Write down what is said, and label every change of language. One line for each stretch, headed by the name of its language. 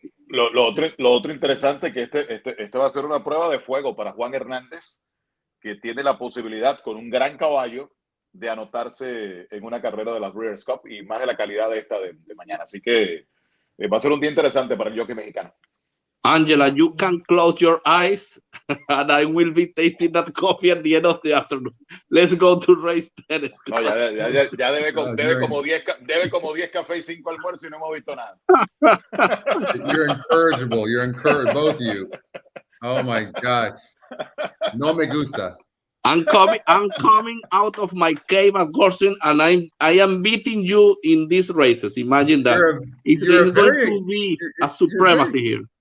Spanish: Lo otro interesante que este va a ser una prueba de fuego para Juan Hernández, que tiene la posibilidad con un gran caballo de anotarse en una carrera de la Breeders' Cup y más de la calidad de esta de mañana. Así que va a ser un día interesante para el jockey mexicano.
English: Angela, you can close your eyes and I will be tasting that coffee at the end of the afternoon. Let's go to race 10.
Spanish: No, ya debe como 10 cafés y 5 almuerzos y no hemos visto nada.
English: You're incorrigible. You're encouraged, both of you. Oh my gosh.
Spanish: No me gusta.
English: I'm coming out of my cave at Gorson, and I am beating you in these races. Imagine that. It's going to be a supremacy here.